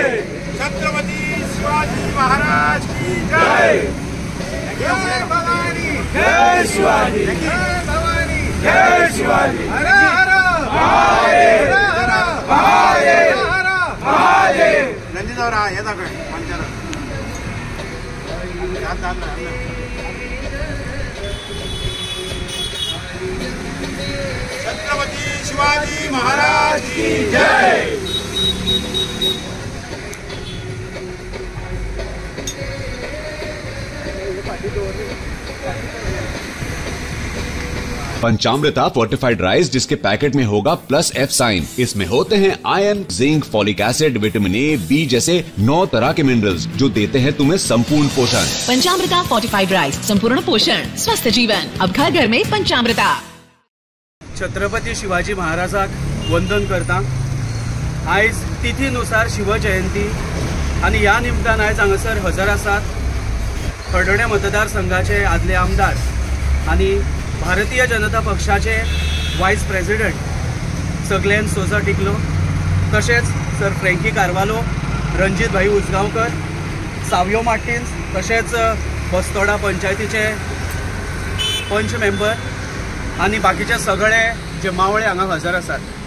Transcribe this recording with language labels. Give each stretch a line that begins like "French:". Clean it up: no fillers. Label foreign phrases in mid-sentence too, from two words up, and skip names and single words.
Hindi: छत्रपती शिवाजी महाराज की जय।
Marathi: जय भवानी जय शिवाजी जय भवानी जय शिवाजी हर हर महादेव हर हर महादेव हर हर महादेव नंदीजवरा येता काय पंचार
Hindi: छत्रपती शिवाजी महाराज की जय। पंचामृता
English: fortified rice
Hindi: जिसके पैकेट में होगा +F साइन। इसमें होते हैं आयरन, जिंक,
English: folic acid, vitamin A,
Hindi: बी जैसे 9 तरह के मिनरल्स जो देते हैं तुम्हें संपूर्ण पोषण। पंचामृता
English: fortified rice,
Hindi: संपूर्ण पोषण, स्वस्थ जीवन। अब घर घर में पंचामृता।
Konkani: छत्रपती शिवाजी महाराजाक वंदन करता। आयज तिथीनुसार शिवजयंती आणि या निमतान आयज हांगासर हजर आसात खर्डणे मतदारसंघाचे आदले आमदार आणि भारतीय जनता पक्षाचे
English: vice president
Konkani: सगलेन सोजा टिकलो, तशेंच सर फ्रँकी कारवालो, रणजीत भाई उसगांवकर, सावियो मार्टिन्स, तशेंच बस्तोडा पंचायतीचे पंच मेंबर आणि बाकीचे सगळे जे मावळे हांगा हजर आसात।